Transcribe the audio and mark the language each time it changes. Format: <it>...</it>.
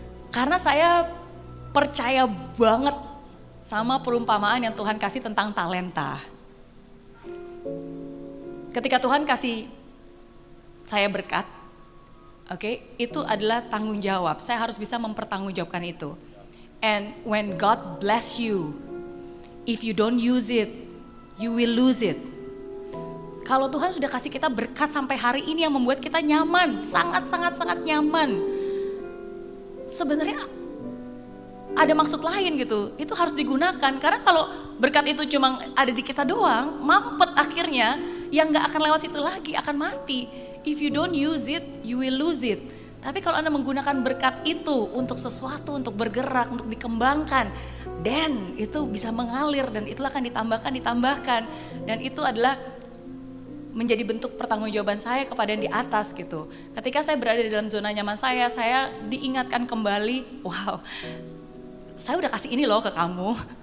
<id>Karena saya percaya banget sama perumpamaan yang Tuhan kasih tentang talenta. Ketika Tuhan kasih saya berkat, oke, itu adalah tanggung jawab. Saya harus bisa mempertanggungjawabkan itu.</id> <en>And when God bless you, if you don't use it, you will lose it.</en> <id>Kalau Tuhan sudah kasih kita berkat sampai hari ini yang membuat kita nyaman, sangat nyaman. Sebenarnya ada maksud lain gitu, itu harus digunakan. Karena kalau berkat itu cuma ada di kita doang, mampet akhirnya, yang gak akan lewat situ lagi, akan mati.</id> <en>If you don't use it, you will lose it.</en> <id>Tapi kalau Anda menggunakan berkat itu untuk sesuatu, untuk bergerak, untuk dikembangkan, dan itu bisa mengalir dan itulah akan ditambahkan. Dan itu adalah menjadi bentuk pertanggungjawaban saya kepada yang di atas gitu. Ketika saya berada di dalam zona nyaman saya diingatkan kembali, wow, saya udah kasih ini loh ke kamu.</id>